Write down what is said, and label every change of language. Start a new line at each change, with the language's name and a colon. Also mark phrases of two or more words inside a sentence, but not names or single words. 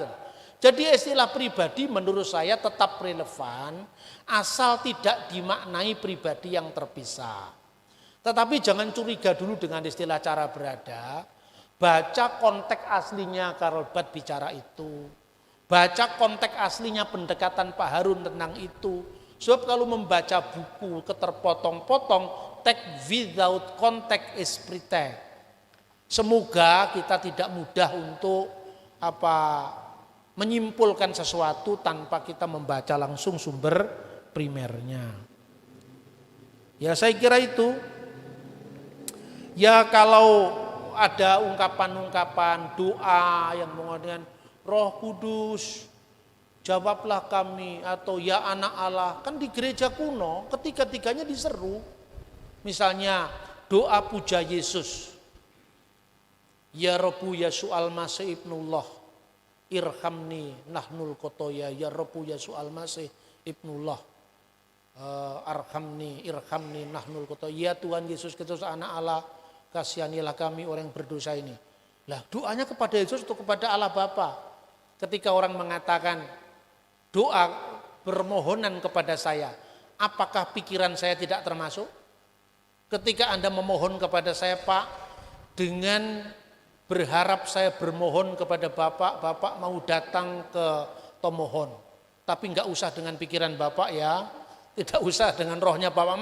Indonesian: Jadi istilah pribadi menurut saya tetap relevan asal tidak dimaknai pribadi yang terpisah. Tetapi jangan curiga dulu dengan istilah cara berada. Baca konteks aslinya Karl Barth bicara itu. Baca konteks aslinya pendekatan Pak Harun tentang itu. Sebab kalau membaca buku keterpotong-potong,
English: text without context is pretext.
Indonesian: Semoga kita tidak mudah untuk menyimpulkan sesuatu tanpa kita membaca langsung sumber primernya. Ya saya kira itu. Ya kalau ada ungkapan-ungkapan doa yang mengatakan Roh Kudus jawablah kami, atau ya anak Allah, kan di gereja kuno ketiga-tiganya diseru. Misalnya doa puja Yesus,
Arabic: يا ربُّ يسوع المسيح ابن الله ارحمني نحن الخطأة يا ربُّ يسوع المسيح ابن الله ارحمني ارحمني نحن الخطأة,
Indonesian: ya Tuhan Yesus Kristus anak Allah, kasihanilah kami orang yang berdosa ini. Lah doanya kepada Yesus atau kepada Allah Bapa? Ketika orang mengatakan doa permohonan kepada saya, apakah pikiran saya tidak termasuk? Ketika Anda memohon kepada saya, Pak, dengan berharap saya bermohon kepada Bapak, Bapak mau datang ke Tomohon, tapi enggak usah dengan pikiran Bapak ya, tidak usah dengan rohnya Bapak.